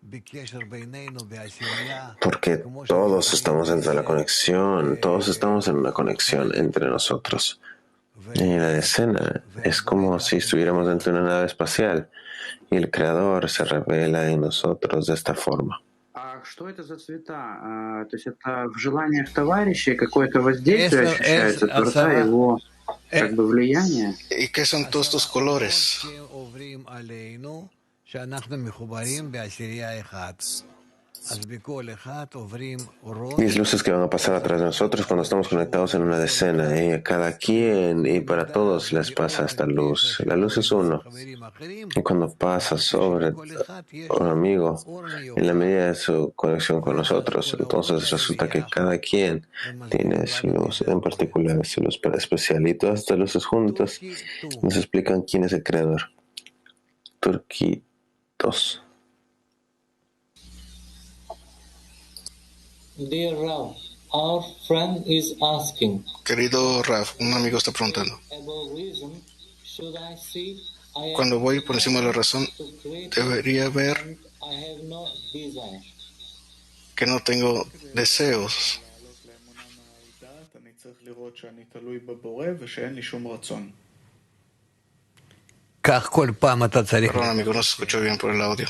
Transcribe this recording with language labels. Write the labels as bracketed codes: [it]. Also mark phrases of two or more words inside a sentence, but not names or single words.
[es] Porque todos estamos dentro de la conexión, todos estamos en una conexión entre nosotros. Y la escena es como si estuviéramos dentro de una nave espacial, y el Creador se revela en nosotros de esta forma. [ru] Что это за цвета? То есть это в желаниях товарищей какое-то воздействие ощущается, Творца, его как бы влияние? [es] ¿Y qué son todos estos colores? 10 luces que van a pasar atrás de nosotros cuando estamos conectados en una decena. Y a cada quien y para todos les pasa esta luz. La luz es uno. Y cuando pasa sobre un amigo, en la medida de su conexión con nosotros, entonces resulta que cada quien tiene su luz, en particular su luz especial. Y todas estas luces juntas nos explican quién es el creador. Turquitos. [en] Dear Rav, our friend is asking. [es] Querido Rav, un amigo está preguntando. Cuando voy por encima de la razón, debería ver que no tengo deseos. Perdón, amigo, no se escuchó bien por el audio.